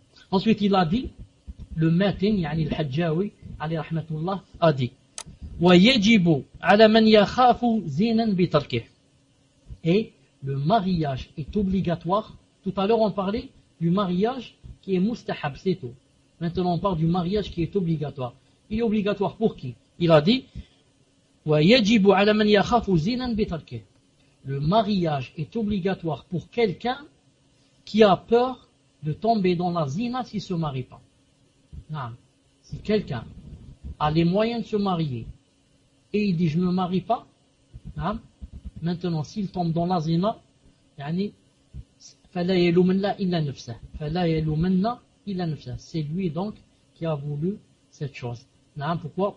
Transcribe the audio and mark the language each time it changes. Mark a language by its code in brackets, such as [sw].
[fr] Ensuite, il a dit, le matin, yani al-Hajjawi, alayhi rahmatullah, a dit, [ar] وَيَجِبُ عَلَى مَنْ يَخَافُ زِينًا بِتَرْكِهِ. [fr] Et le mariage est obligatoire. Tout à l'heure, on parlait du mariage qui est mustahab, c'est tout. Maintenant, on parle du mariage qui est obligatoire. Il est obligatoire pour qui? Il a dit, [ar] وَيَجِبُ عَلَى مَنْ يَخَافُ زِينًا بِتَرْكِهِ. [fr] Le mariage est obligatoire pour quelqu'un qui a peur de tomber dans la zina s'il ne se marie pas. Non. Si quelqu'un a les moyens de se marier et il dit, je ne me marie pas, non. Maintenant, s'il tombe dans la zina, c'est lui donc qui a voulu cette chose. Non. Pourquoi?